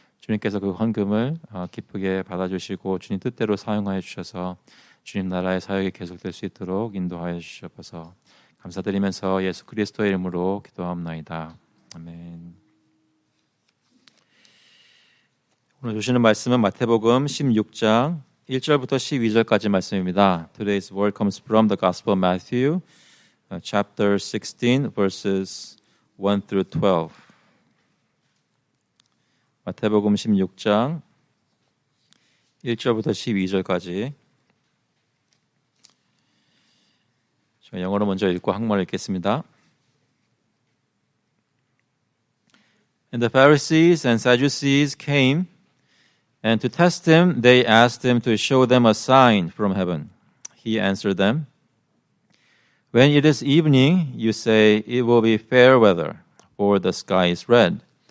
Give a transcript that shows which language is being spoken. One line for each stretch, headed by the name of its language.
Korean: 주님께서 그 헌금을 기쁘게 받아주시고 주님 뜻대로 사용하여 주셔서 주님 나라의 사역이 계속될 수 있도록 인도하여 주시옵소서. 감사드리면서 예수 그리스도의 이름으로 기도하옵나이다. 아멘. 오늘 주시는 말씀은 마태복음 16장 1절부터 12절까지 말씀입니다.
English: Today's word comes from the Gospel of Matthew, chapter 16, verses 1 through 12.
Korean: 마태복음 16장 1절부터 12절까지 제가 영어로 먼저 읽고 한국말로 읽겠습니다.
English: And the Pharisees and Sadducees came, and to test him, they asked him to show them a sign from heaven. He answered them, When it is evening, you say it will be fair weather, for the sky is red.